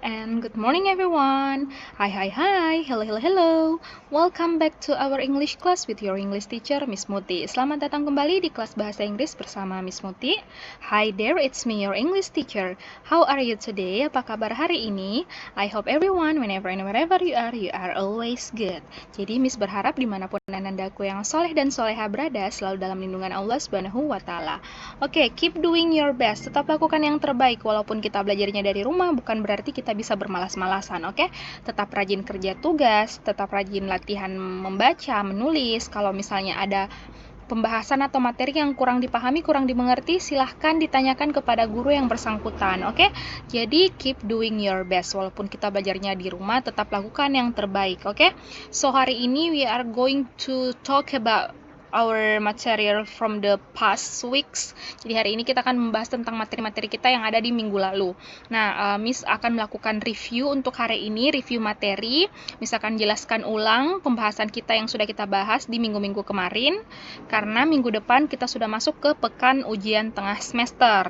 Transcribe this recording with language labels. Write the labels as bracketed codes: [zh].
[en] And good morning everyone. Hi. Hello. Welcome back to our English class with your English teacher, Miss Muti. [id] Selamat datang kembali di kelas bahasa Inggris bersama Miss Muti. [en] Hi there, it's me, your English teacher. How are you today? [id] Apa kabar hari ini? [en] I hope everyone, whenever and wherever you are always good. [id] Jadi Miss berharap dimanapun anandaku yang soleh dan soleha berada, selalu dalam lindungan Allah Subhanahu wa Ta'ala. [en] Oke, keep doing your best. [id] Tetap lakukan yang terbaik. Walaupun kita belajarnya dari rumah, bukan berarti kita bisa bermalas-malasan, oke? Tetap rajin kerja tugas, tetap rajin latihan membaca, menulis. Kalau misalnya ada pembahasan atau materi yang kurang dipahami, kurang dimengerti, silahkan ditanyakan kepada guru yang bersangkutan, oke? Jadi, [en] keep doing your best. [id] Walaupun kita belajarnya di rumah, tetap lakukan yang terbaik, oke? [en] So, [id] hari ini [en] we are going to talk about our material from the past weeks. [id] Jadi hari ini kita akan membahas tentang materi-materi kita yang ada di minggu lalu. Nah, Miss akan melakukan review untuk hari ini, review materi. Miss akan jelaskan ulang pembahasan kita yang sudah kita bahas di minggu-minggu kemarin. Karena minggu depan kita sudah masuk ke pekan ujian tengah semester.